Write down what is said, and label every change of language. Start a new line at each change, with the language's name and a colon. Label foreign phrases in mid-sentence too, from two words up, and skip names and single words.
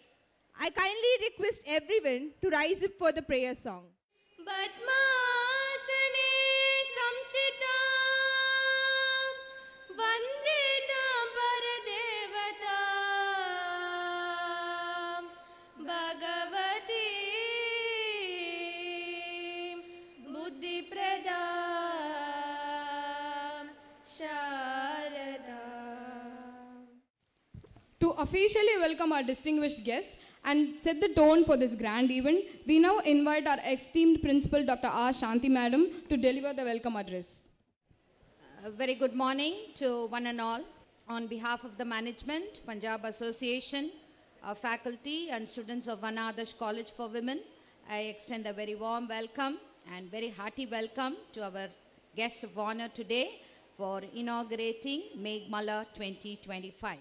English: I kindly request everyone to rise up for the prayer song.
Sanskrit: Padmasane samstita vandita paradevata Bhagavati buddhiprada Sharada.
English: To officially welcome our distinguished guests and set the tone for this grand event, we now invite our esteemed principal, Dr. R. Shanti Madam, to deliver the welcome address. A very good morning to one and all. On behalf of the management, Punjab Association, our faculty and students of Anna Adarsh College for Women, I extend a very warm welcome and very hearty welcome to our guests of honor today for inaugurating Meghmala 2025.